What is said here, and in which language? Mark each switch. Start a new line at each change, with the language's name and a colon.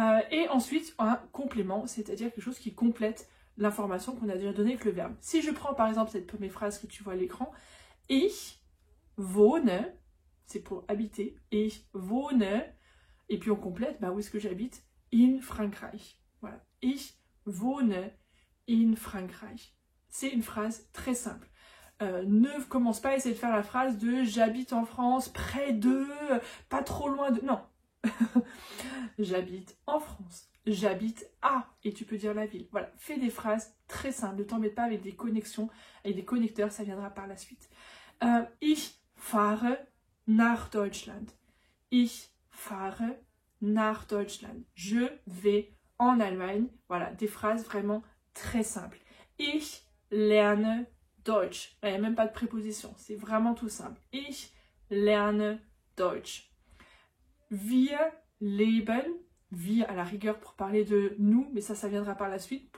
French: Et ensuite, un complément, c'est-à-dire quelque chose qui complète l'information qu'on a déjà donnée avec le verbe. Si je prends par exemple cette première phrase que tu vois à l'écran,
German: ich wohne,
French: c'est pour habiter, ich wohne, et puis on complète, bah où est-ce que j'habite?
German: In Frankreich.
French: Voilà,
German: ich wohne in Frankreich.
French: C'est une phrase très simple. Ne commence pas à essayer de faire la phrase de j'habite en France, près de, pas trop loin de... Non. J'habite en France, j'habite à, et tu peux dire la ville. Voilà, fais des phrases très simples, ne t'embête pas avec des connexions, avec des connecteurs, ça viendra par la suite.
German: Ich fahre nach Deutschland. Ich fahre nach Deutschland.
French: Je vais en Allemagne. Voilà, des phrases vraiment très simples.
German: Ich lerne Deutsch.
French: Il n'y a même pas de préposition, c'est vraiment tout simple.
German: Ich lerne Deutsch. Wir leben,
French: wir à la rigueur pour parler de nous, mais ça viendra par la suite.